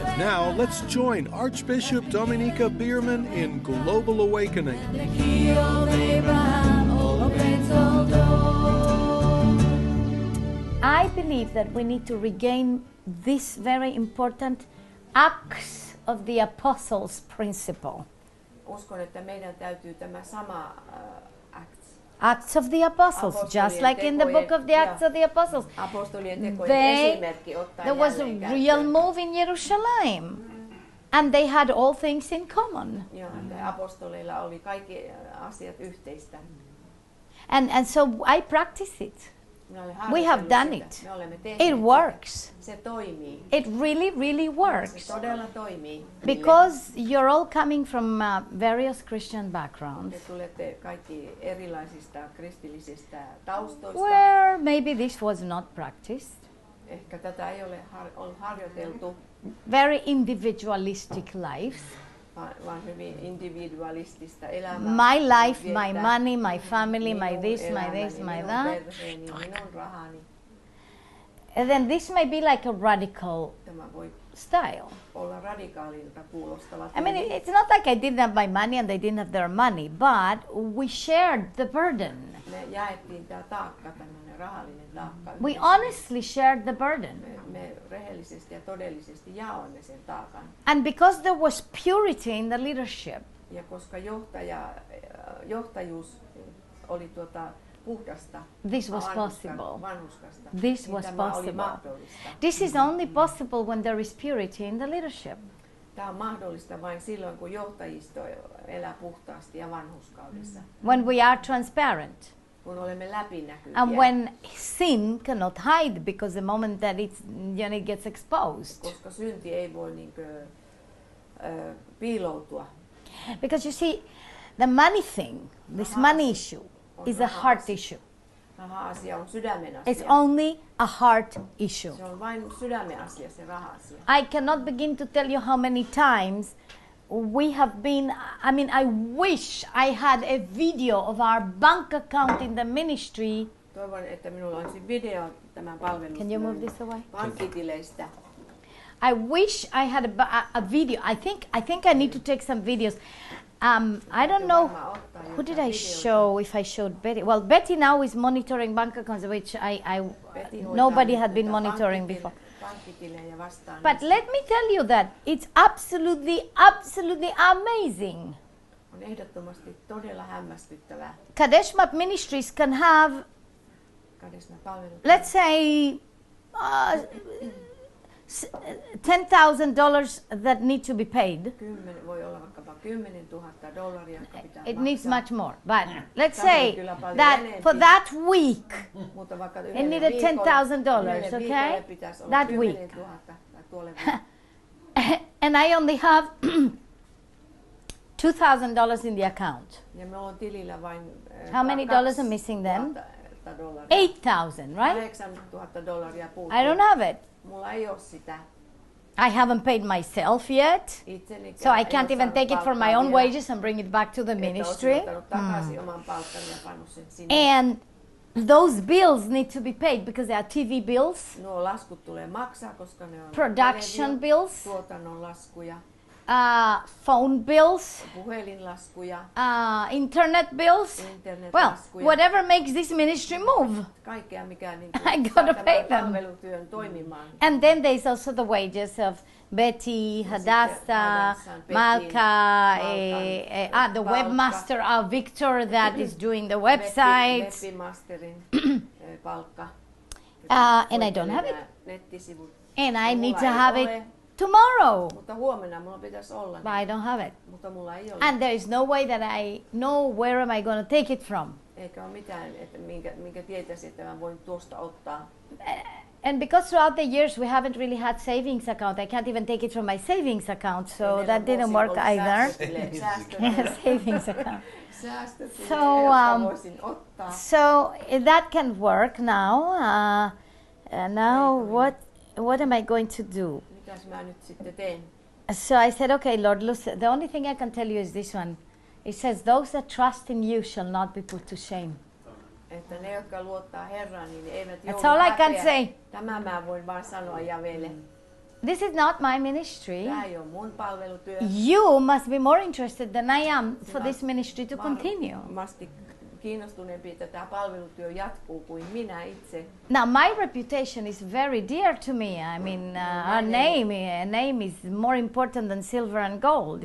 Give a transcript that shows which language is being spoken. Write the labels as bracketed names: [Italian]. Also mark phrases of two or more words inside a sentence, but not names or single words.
[English] Now let's join Archbishop Dominiquae Bierman in Global Awakening. and the key of Abraham opens all doors. I believe that we need to regain this very important Acts of the Apostles principle. [Finnish] Uskon, että meidän täytyy tämä sama [English] Acts of the Apostles, just like in the book of the Acts of the Apostles. [Finnish] apostolien tekojen esimerkki ottaa [English] There was a [Finnish] jälleen [English] real [Finnish] käyttöön. [English] move in Jerusalem, and they had all things in common. [Finnish] Joo, että apostoleilla oli kaikki asiat yhteistä. [English] And so I practice it. [Finnish] Me olemme [English] We have [Finnish] harjoitelleet [English] done [Finnish] sitä. [English] it. [Finnish] Me olemme tehneet [English] It [Finnish] sitä. [English] works. [Finnish] Se toimii. [English] It really [Finnish] Se [English] works. [Finnish] todella toimii. [English] Because you're all coming from various Christian backgrounds, [Finnish] Te tulette kaikki erilaisista kristillisistä taustoista. [English] where maybe this was not practiced. [Finnish] Ehkä tätä ei ole on harjoiteltu, [English] Very individualistic lives. [Finnish] vaan hyvin individualistista elämää. [English] My life, my [Finnish] Viettää [English] money, my family, my [Finnish] minun [English] this, my [Finnish] elämäni, [English] this, my [Finnish] minun [English] that. [Finnish] perheeni, minun rahani. [English] And then this may be like a radical [Finnish] Tämä voi [English] style. [Finnish] olla radikaalilta kuulostava. [English] I mean, [Finnish] tyyli. [English] it's not like I didn't have my money and they didn't have their money, but we shared the burden. [Finnish] Me jaettiin tämä taakka, tämmöinen rahallinen taakka. [English] We [Finnish] yhdessä. [English] honestly shared the burden. [Finnish] Me rehellisesti ja todellisesti jaoimme sen taakan. [English] And because there was purity in the leadership, [Finnish] Ja koska johtajuus oli puhdasta, [English] this was possible. [Finnish] vanhuskasta, [English] This [Finnish] niin [English] was [Finnish] tämä oli [English] possible. [Finnish] mahdollista. [English] This is only possible when there is purity in the leadership. [Finnish] Tämä on mahdollista vain silloin, kun johtajisto elää puhtaasti ja vanhuskaudessa. [English] When we are transparent. [Finnish] Kun olemme läpinäkyviä. [English] And when sin cannot hide because the moment that it gets exposed. [Finnish] Koska synti ei voi piiloutua. [English] Because you see, the money thing, this money issue, is a heart issue. [Finnish] Raha-asia on sydämen [English] It's [Finnish] asia. [English] only a heart issue. [Finnish] Se on vain sydämen asia, se raha-asia. [English] I cannot begin to tell you how many times we have been, I mean, I wish I had a video of our bank account in the ministry. [Finnish] Toivon, että minulla olisi video tämän palvelun [English] Can you move this away? [Finnish] pankkitileistä. [English] I wish I had a video. I think I need to take some videos. I don't know who did I show. If I showed Betty, well, Betty now is monitoring bank accounts, which nobody had been monitoring before. [Finnish] Pankkitilejä vastaan. [English] But let me tell you that it's absolutely amazing. [Finnish] On ehdottomasti todella hämmästyttävää. [English] Kad-Esh MAP Ministries can have, [Finnish] Kad-Esh MAP palvelut. [English] let's say, $10,000 that need to be paid. [Finnish] Voi olla vaikkapa $10,000, jotka pitää [English] It [Finnish] maksaa. [English] needs much more. But let's say that for that week, [Finnish] Mutta vaikka [English] it needed $10,000, okay? That week. And I only have $2,000 in the account. [Finnish] Ja me on tilillä vain [English] How many dollars are missing then? $8,000, right? [Finnish] $8,000 puuttuu. [English] I don't have it. [Finnish] Mulla ei ole sitä. [English] I haven't paid myself yet, [Finnish] Itsenikään [English] so I [Finnish] en [English] can't [Finnish] ole [English] even [Finnish] saanut [English] take it from my [Finnish] palkkaa [English] own [Finnish] vielä, [English] wages and bring it back to the [Finnish] että olisin [English] ministry. [Finnish] ottanut takaisin oman palkkani ja pannut sen sinne. [English] And those bills need to be paid because they are TV bills, [Finnish] Nuo laskut tulee maksaa, koska ne on [English] production bills, [Finnish] tuotannon laskuja, [English] phone bills, [Finnish] puhelinlaskuja, [English] internet bills. Well, [Finnish] internetlaskuja. [English] whatever makes this ministry move. [Finnish] Kaikkea, mikä niin [English] I gotta [Finnish] saa [English] pay [Finnish] tämän [English] them. [Finnish] palvelutyön toimimaan. [English] And then there's also the wages of Betty, Hadassah, [Finnish] Hadassan, Betty, [English] Malka, the [Finnish] Palkka. [English] webmaster, Victor, that is doing the website. [Finnish] Webmasterin palkka. [English] And I don't have it. [Finnish] Nettisivut. [English] And I need [Finnish] Mulla [English] to [Finnish] ei [English] have [Finnish] ole, [English] it tomorrow, [Finnish] Mutta huomenna mulla pitäisi olla. [English] but I don't have it. [Finnish] Mutta mulla ei ole. [English] And there is no way that I know where am I going to take it from. [Finnish] Eikä ole mitään, että minkä tietäisi, että mä voin tuosta ottaa. [English] And because throughout the years we haven't really had savings account, I can't even take it from my savings account, so that didn't work either. Savings account. So that can work now. Now what am I going to do? [Finnish] Mitäs mä nyt sitten teen? [English] So I said, okay, Lord, listen, the only thing I can tell you is this one. It says, those that trust in you shall not be put to shame. [Finnish] Että ne, jotka luottaa Herraan, niin eivät joudu [English] That's all I can say. [Finnish] Tämä mä voin vaan sanoa Javelle. [English] This is not my ministry. [Finnish] Tämä ei ole mun palvelutyö. [English] You must be more interested than I am for this ministry to continue. [Finnish] Varmasti kiinnostuneempi, että tämä palvelutyö jatkuu kuin minä itse. [English] Now my reputation is very dear to me. I mean, our name is more important than silver and gold.